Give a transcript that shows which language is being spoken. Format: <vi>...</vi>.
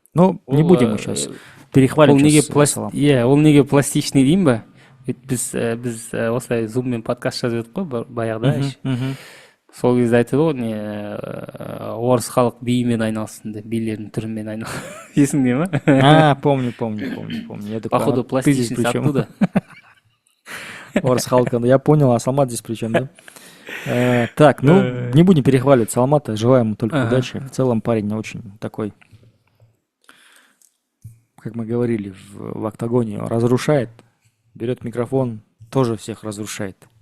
<ru>Но не будем мы сейчас перехваливать.</ru> <kk>Ол неге пластичный деймін ба? Біз осылай зуммен подкаст жазып едік қой баяғыда. Сол кезде айтады ғой, орыс халық биімен айналсын деп, билердің түрімен айналсын. Есіңде ма?</kk> <ru>Помню. Походу, пластичность оттуда. Орыс халық, я понял, а Салмат здесь при чем, да? Так, ну, не будем перехваливать Салмата, желаем ему только удачи. В целом парень очень такой, как мы говорили в октагоне, разрушает, берет микрофон, тоже всех разрушает.</ru>